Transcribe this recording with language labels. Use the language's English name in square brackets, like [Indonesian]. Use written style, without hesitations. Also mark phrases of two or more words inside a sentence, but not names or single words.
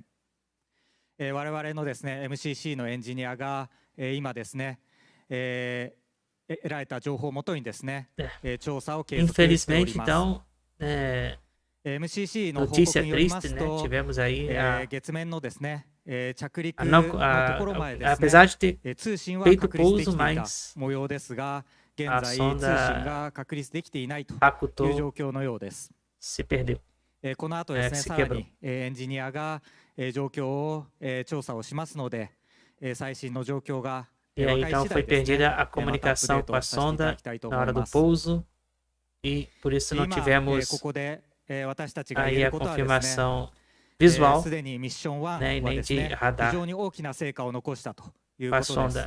[Japanese] 我々のですね、MCC のエンジニアが今ですね、得られた情報をもとにですね、調査を継続しております。MCC の報告によりますと、月面のですね、着陸のところまでですね、通信は確立できていた模様ですが、現在通信が確立できていないという状況のようです。この後ですね、さらにエンジニアが状況を調査をしますので、最新の状況が [Portuguese] E aí, então, foi perdida a comunicação com a sonda na hora do pouso e por isso não tivemos aí a confirmação visual, né, e nem de radar com a sonda.